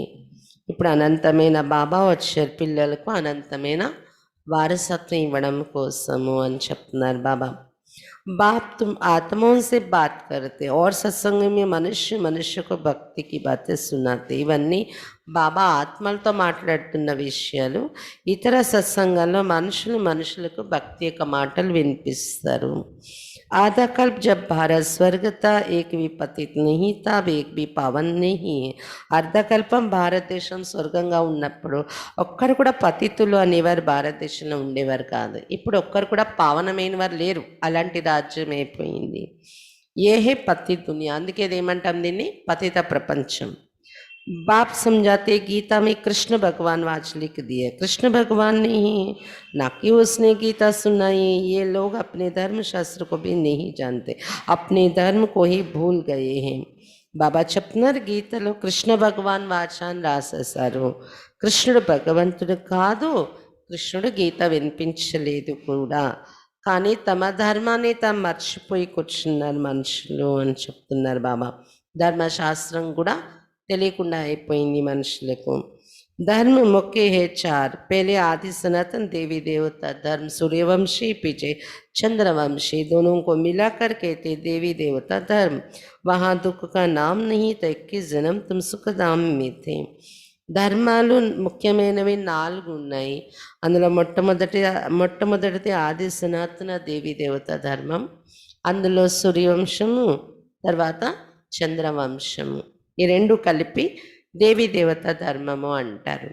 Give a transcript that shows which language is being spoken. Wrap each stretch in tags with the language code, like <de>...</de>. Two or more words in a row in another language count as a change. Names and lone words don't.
<te>ఇప్పుడు అనంతమైన బాబా వచ్చారు పిల్లలకు అనంతమైన వారసత్వం ఇవ్వడం కోసము అని చెప్తున్నారు బాబా.</te> <hi>बाप तुम आत्माओं से बात करते और सत्संग में मनुष्य को भक्ति की बातें सुनाते.</hi> <te>ఇవన్నీ బాబా ఆత్మలతో మాట్లాడుతున్న విషయాలు. ఇతర సత్సంగాల్లో మనుషులకు భక్తి యొక్క మాటలు వినిపిస్తారు.</te> <hi>आधा कल्प जब भारत स्वर्ग था, एक भी पतित नहीं था, अब एक भी पावन नहीं है.</hi> <te>అర్ధకల్పం భారతదేశం స్వర్గంగా ఉన్నప్పుడు ఒక్కరు కూడా పతితులు అనేవారు భారతదేశంలో ఉండేవారు కాదు. ఇప్పుడు ఒక్కరు కూడా పావనమైన వారు లేరు, అలాంటి రాజ్యం అయిపోయింది.</te> <hi>एहे पति दुनिया,</hi> <te>అందుకే ఏమంటాం దీన్ని పతిత ప్రపంచం.</te> <hi>बाप समझाते गीता में कृष्ण भगवान आज लिख दिए, कृष्ण भगवान ने ही, ना कि उसने गीता सुनाई. ये लोग अपने धर्म शास्त्र को भी नहीं जानते, अपने धर्म को ही भूल गए हैं.</hi> <te>బాబా చెప్తున్నారు గీతలో కృష్ణ భగవాన్ వాచాన్ని రాసేశారు. కృష్ణుడు భగవంతుడు కాదు, కృష్ణుడు గీత వినిపించలేదు కూడా, కానీ తమ ధర్మాన్ని తాము మర్చిపోయి కూర్చున్నారు మనుషులు అని చెప్తున్నారు బాబా. ధర్మశాస్త్రం కూడా తెలియకుండా అయిపోయింది మనుషులకు.</te> <hi>धर्म मुख्य है 4. पहले आदि सनातन देवी देवता धर्म, सूर्यवंशी पीछे चंद्रवंशी, दोनों को मिलाकर कहते देवी देवता धर्म. वहाँ दुख का नाम नहीं था, 21 जन्म तुम सुखधाम में थे.</hi> <te>ధర్మాలు ముఖ్యమైనవి 4 ఉన్నాయి. అందులో మొట్టమొదటిది ఆది సనాతన దేవి దేవత ధర్మం, అందులో సూర్యవంశము, తర్వాత చంద్రవంశము, ఈ 2 కలిపి దేవీ దేవత ధర్మము అంటారు.</te>